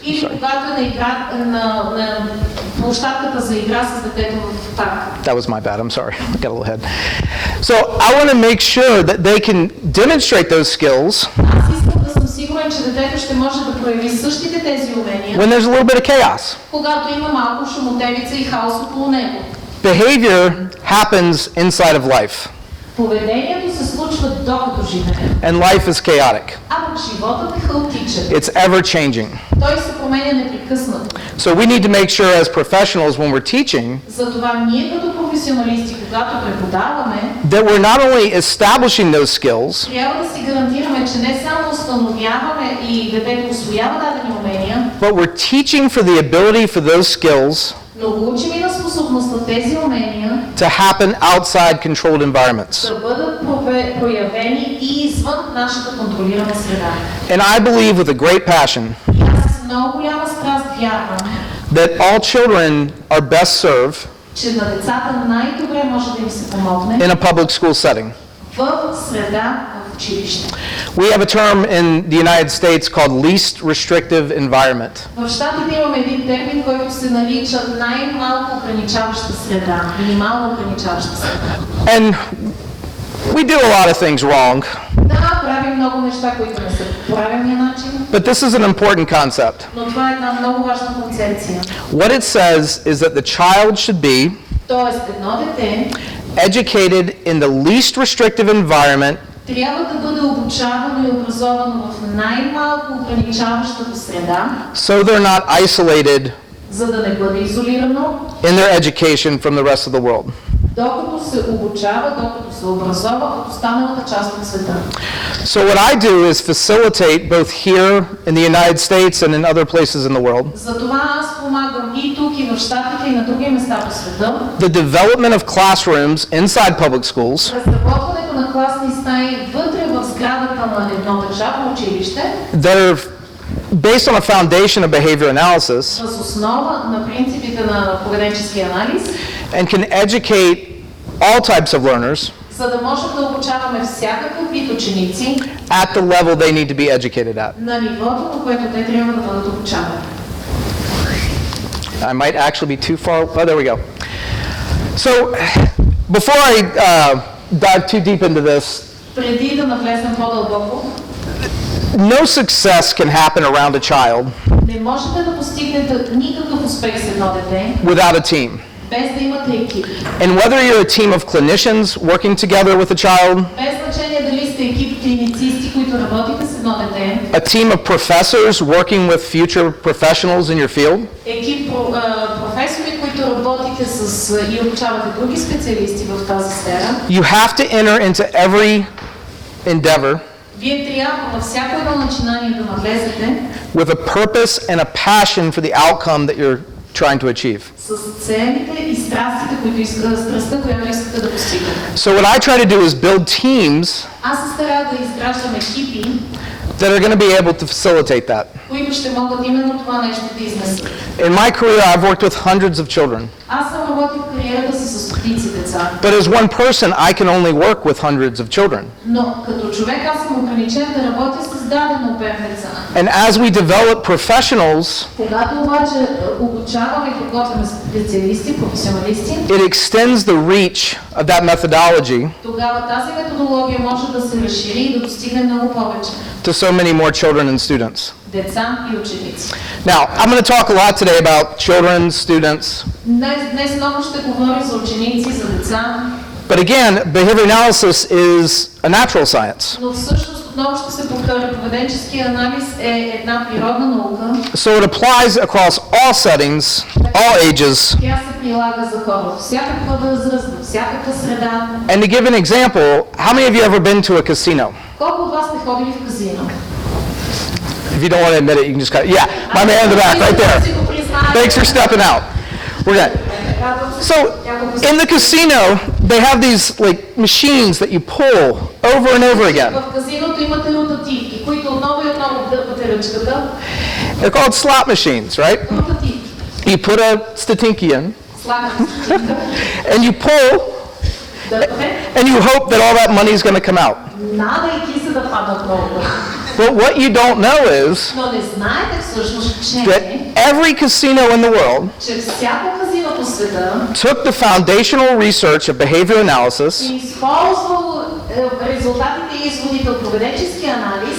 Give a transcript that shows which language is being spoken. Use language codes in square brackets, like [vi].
[bg] Или когато е на игра, на площадката за игра с детето в парк. [en] That was my bad. I'm sorry. I got a little ahead. So I want to make sure that they can demonstrate those skills [bg] Аз искам да съм сигурен, че детето ще може да прояви същите тези умения, [en] when there's a little bit of chaos. [bg] когато има малко шумотевица и хаос около него. [en] Behavior happens inside of life, [bg] Поведението се случва докато живее, [en] and life is chaotic. [bg] а пък животът е хаотичен. [en] It's ever changing. [bg] Той се променя непрекъснато. [en] So we need to make sure as professionals when we're teaching [bg] Затова ние като професионалисти, когато преподаваме, [en] that we're not only establishing those skills, [bg] трябва да си гарантираме показваме, че не само установяваме и детето усвоява дадени умения, [en] but we're teaching for the ability for those skills [bg] но го учим и на способността тези умения [en] to happen outside controlled environments. [bg] да бъдат проявени и извън нашата контролирана среда. [en] And I believe with a great passion [bg] Аз с много голяма страст вярвам, [en] that all children are best served [bg] че на децата най-добре може да им се помогне [en] in a public school setting. [bg] в среда в училище. [en] We have a term in the United States called least restrictive environment. [bg] В Щатите имаме един термин, който се нарича най-малко ограничаваща среда, минимално ограничаваща среда. [en] And we do a lot of things wrong, [bg] Да, правим много неща, които не са по правилния начин, [en] but this is an important concept. [bg] но това е една много важна концепция. [en] What it says is that the child should be [bg] Тоест, едно дете [en] educated in the least restrictive environment [bg] трябва да бъде обучавано и образовано в най-малко ограничаващата среда, [en] so they're not isolated [bg] за да не бъде изолирано, [en] in their education from the rest of the world. [bg] докато се обучава, докато се образова от останалата част от света. [en] So what I do is facilitate both here in the United States and in other places in the world [bg] Затова аз помагам и тук, и в Щатите, и на други места по света, [en] the development of classrooms inside public schools [bg] разработването на класни стаи вътре в сградата на едно държавно училище, [en] that are based on a foundation of behavior analysis [bg] въз основа на принципите на поведенчески анализ, [en] and can educate all types of learners [bg] за да можем да обучаваме всякакъв вид ученици [en] at the level they need to be educated at. [bg] на нивото, на което те трябва да бъдат обучавани. [en] I might actually be too far. Oh, there we go. So, before I dive too deep into this, [bg] Преди да навлезем по-дълбоко, [en] no success can happen around a child [bg] не можете да постигнете никакъв успех с едно дете, [en] without a team. [bg] без да имате екип. [en] And whether you're a team of clinicians working together with a child, [bg] Без значение дали сте екип клиницисти, които работите с едно дете, [en] a team of professors working with future professionals in your field, [bg] екип професори, които работите с и обучавате други специалисти в тази сфера, [en] you have to enter into every endeavor [bg] вие трябва във всяко едно начинание да навлезете [en] with a purpose and a passion for the outcome that you're trying to achieve. [bg] с целите и страстите, страстта, която искате да постигнете. [en] So what I try to do is build teams [bg] Аз се старая да изграждам екипи, [en] that are going to be able to facilitate that. [bg] които ще могат именно това нещо да изнесат. [en] In my career, I've worked with hundreds of children, [bg] Аз съм работил в кариерата си с стотици деца, [en] but as one person, I can only work with hundreds of children. [bg] но като човек аз съм ограничен да работя с даден обем деца. [en] And as we develop professionals, [bg] Когато обаче обучаваме и подготвяме специалисти, професионалисти, [en] it extends the reach of that methodology [bg] тогава тази методология може да се разшири и да достигне много повече [en] to so many more children and students. [bg] деца и ученици. [en] Now, I'm going to talk a lot today about children, students, [bg] Днес много ще говорим за ученици, за деца, [en] but again, behavior analysis is a natural science. [bg] но всъщност отново ще се повторя, поведенческия анализ е една природна наука. [en] So it applies across all settings, all ages. [bg] Тя се прилага за хора от всякаква възраст, във всякаква среда. [en] And to give an example, how many of you ever been to a casino? [bg] Колко от вас сте ходили в казино? [en] If you don't want to admit it, you can just cut. Yeah, my man in the back, right there. Thanks for stepping out. We're good. So, in the casino, they have these like machines that you pull over and over again. [bg] В казиното имате ротативки, които отново и отново дърпате ръчката. [en] They're called slot machines, right? [bg] Ротативки. [en] You put a statinky in, [bg] Слагате стотинка, [en] and you pull, [bg] дърпате, [en] and you hope that all that money is going to come out. [bg] надайки се да падат много. [en] But what you don't know is [bg] Но не знаете всъщност, [en] that every casino in the world [bg] че всяко казино по света [en] took the foundational research of behavior analysis [bg] е използвало резултатите и изводите от поведенческия анализ